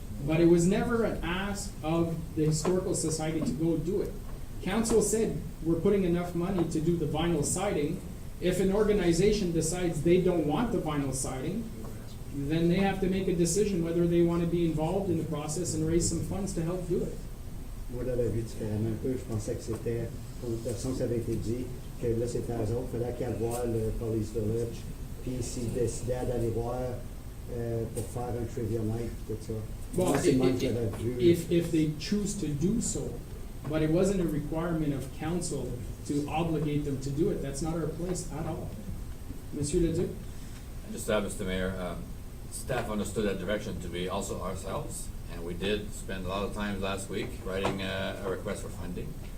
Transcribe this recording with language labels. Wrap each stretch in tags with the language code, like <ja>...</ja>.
<en>But it was never an ask of the Historical Society to go do it. Council said, we're putting enough money to do the vinyl siding. If an organization decides they don't want the vinyl siding, then they have to make a decision whether they want to be involved in the process and raise some funds to help do it.</en> <fr>Moi, je l'avais vu différemment un peu. Je pensais que c'était, comme de toute façon, ça avait été dit, que là, c'était eux autres. Il fallait qu'ils aillent voir le Police Village, puis s'ils décidaient d'aller voir pour faire un trivia night, tout ça.</fr> <en>Well,</en> <fr>Moi, c'est le même que j'avais vu.</fr> <en>if they choose to do so, but it wasn't a requirement of council to obligate them to do it. That's not our place at all.</en> <fr>Monsieur Leduc?</fr> <en>Just Mr. Mayor, staff understood that direction to be also ourselves, and we did spend a lot of time last week writing a request for funding.</en>